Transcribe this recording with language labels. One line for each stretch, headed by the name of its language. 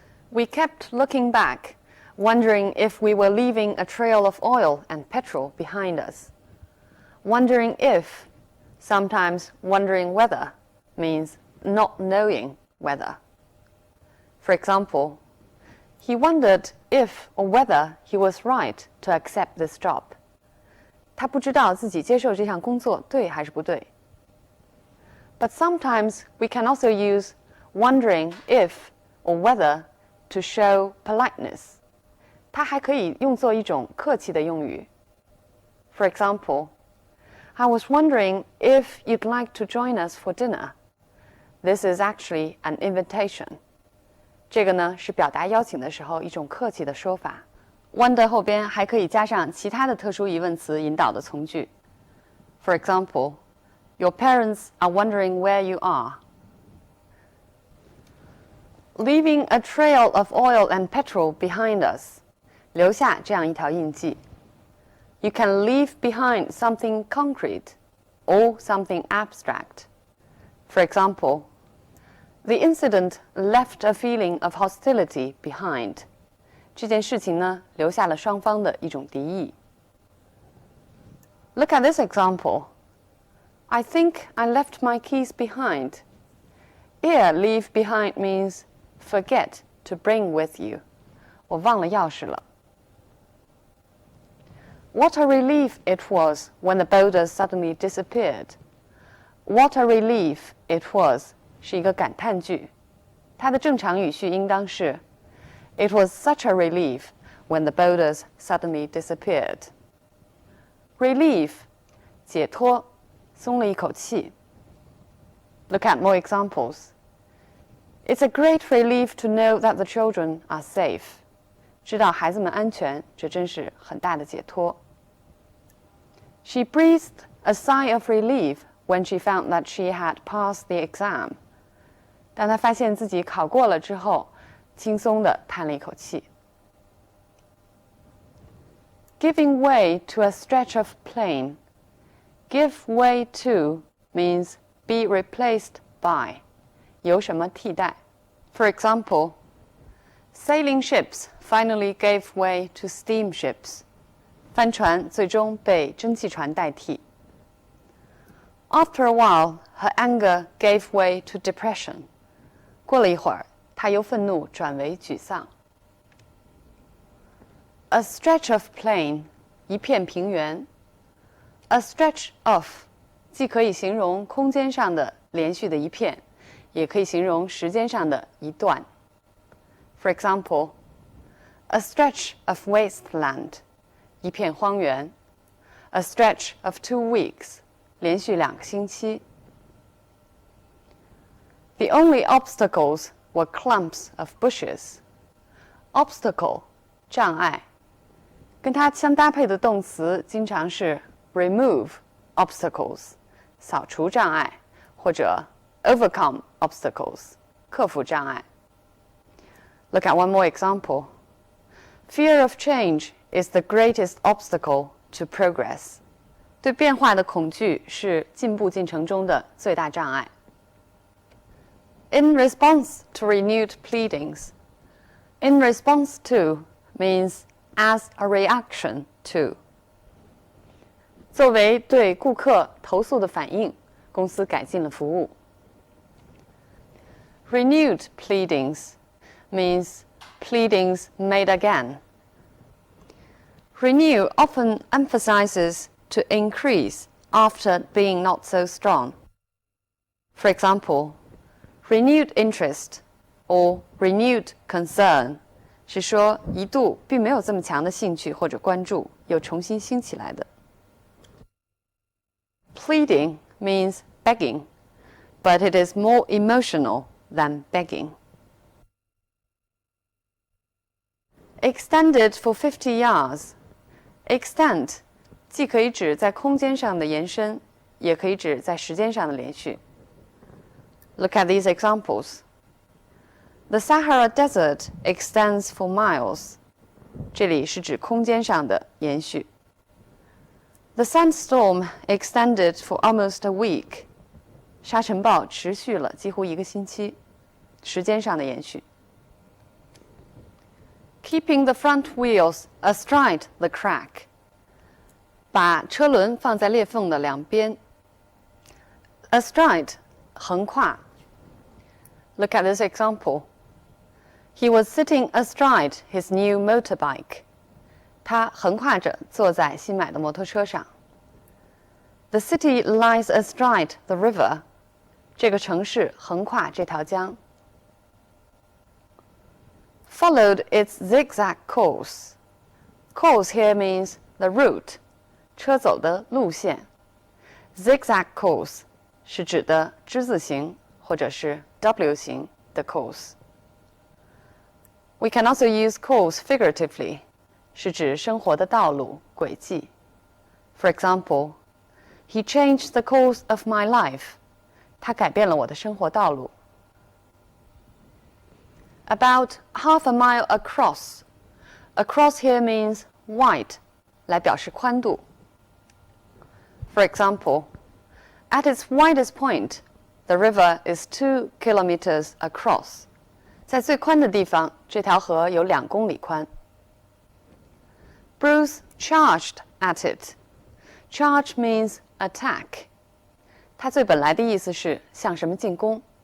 English: We kept looking back, wondering if we were leaving a trail of oil and petrol behind us. Wondering if, sometimes wondering whether, means not knowing whether. For example, he wondered if or whether he was right to accept this job.
Chinese: 他不知道自己接受这项工作对还是不对。
English: But sometimes we can also use wondering if or whether to show politeness.
Chinese: 它还可以用作一种客气的用语。
English: For example, I was wondering if you'd like to join us for dinner. This is actually an invitation.
Chinese: 这个呢是表达邀请的时候一种客气的说法。Wonder 后边还可以加上其他的特殊疑问词引导的从句。
English: For example, your parents are wondering where you are. Leaving a trail of oil and petrol behind us.
Chinese: 留下这样一条印记。
English: You can leave behind something concrete or something abstract. For example, the incident left a feeling of hostility behind.
Chinese: 这件事情呢，留下了双方的一种敌意。
English: Look at this example. I think I left my keys behind. Here, leave behind means forget to bring with you.
Chinese: 我忘了钥匙了。
English: What a relief it was when the boulders suddenly disappeared. What a relief it was
Chinese: 是一个感叹句，它的正常语序应当是
English: It was such a relief when the boulders suddenly disappeared.
Chinese: Relief 解脱，松了一口气。
English: Look at more examples. It's a great relief to know that the children are safe.
Chinese: 知道孩子们安全，这真是很大的解脱。
English: She breathed a sigh of relief when she found that she had passed the exam.
Chinese: 当她发现自己考过了之后，轻松地叹了一口气。
English: Giving way to a stretch of plain. Give way to means be replaced by.
Chinese: 由什么替代。
English: For example, sailing ships finally gave way to steamships.
Chinese: 帆船最终被蒸汽船代替。
English: After a while, her anger gave way to depression.
Chinese: 过了一会儿，她由愤怒转为沮丧。
English: A stretch of plain,
Chinese: 一片平原。 A stretch of, 既可以形容空间上的连续的一片，也可以形容时间上的一段。
English: For example, a stretch of wasteland,
Chinese: 一片荒原。
English: A stretch of 2 weeks,
Chinese: 连续2个星期。
English: The only obstacles were clumps of bushes.
Chinese: Obstacle, 障碍。跟它相搭配的动词经常是 remove obstacles, 扫除障碍，或者 overcome obstacles, 克服障碍。
English: Look at one more example. Fear of change is the greatest obstacle to progress.
Chinese: 对变化的恐惧是进步进程中的最大障碍。
English: In response to renewed pleadings. In response to means as a reaction to.
Chinese: 作为对顾客投诉的反应，公司改进了服务。
English: Renewed pleadings means pleadings made again. Renew often emphasizes to increase after being not so strong. For example, renewed interest
Chinese: or renewed concern 是说一度并没有这么强的兴趣或者关注，又重新兴起来的。
English: Pleading means begging, but it is more emotional than begging. Extended for 50 yards.
Chinese: Extend 既可以指在空间上的延伸，也可以指在时间上的连续。
English: Look at these examples. The Sahara Desert extends for miles.
Chinese: 这里是指空间上的延续。
English: The sandstorm extended for almost a week.
Chinese: 沙尘暴持续了几乎1个星期，时间上的延续。
English: Keeping the front wheels astride the crack.
Chinese: 把车轮放在裂缝的两边。
English: Astride 横跨。Look at this example. He was sitting astride his new motorbike.
Chinese: 他横跨着坐在新买的摩托车上。
English: The city lies astride the river.
Chinese: 这个城市横跨这条江。
English: Followed its zigzag course. Course here means the route,
Chinese: 车走的路线。 Zigzag course 是指的之字形或者是 W 型的 course。
English: We can also use course figuratively,
Chinese: 是指生活的道路、轨迹。
English: For example, he changed the course of my life.
Chinese: 他改变了我的生活道路。
English: About half a mile across. Across here means wide,
Chinese: 来表示宽度。
English: For example, at its widest point, the river is 2 kilometers across.
Chinese: 在最宽的地方，这条河有2公里宽。
English: Bruce charged at it. Charge means attack.
Chinese: 它最本来的意思是向什么进攻。